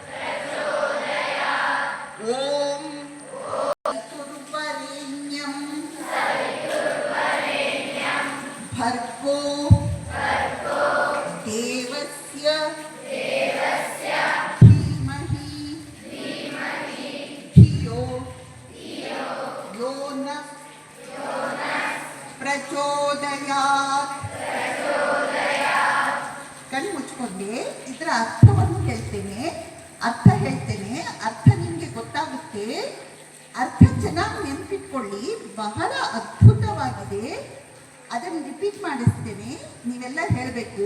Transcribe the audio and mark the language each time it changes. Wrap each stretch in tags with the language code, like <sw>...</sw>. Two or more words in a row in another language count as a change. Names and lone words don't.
<sa>ಓಂ ಸವಿತುರ್ವರೆಣ್ಯಂ ಭರ್ಗೋ ದೇವಸ್ಯ ಧೀಮಹಿ ಧಿಯೋ ಯೋ ನಃ ಪ್ರಚೋದಯಾತ್.</sa> <kn>ಕಣ್ಣು ಮುಚ್ಕೊಂಡೆ ಇದರ ಅರ್ಥವನ್ನು ಹೇಳ್ತೇನೆ, ಅರ್ಥ ನಿಮಗೆ ಗೊತ್ತಾಗುತ್ತೆ. ಅರ್ಥ ಚೆನ್ನಾಗಿ ನೆನಪಿಟ್ಕೊಳ್ಳಿ, ಬಹಳ ಅದ್ಭುತವಾಗಿದೆ. ಅದನ್ನು ರಿಪೀಟ್ ಮಾಡಿಸ್ತೇನೆ, ನೀವೆಲ್ಲ ಹೇಳಬೇಕು.</kn>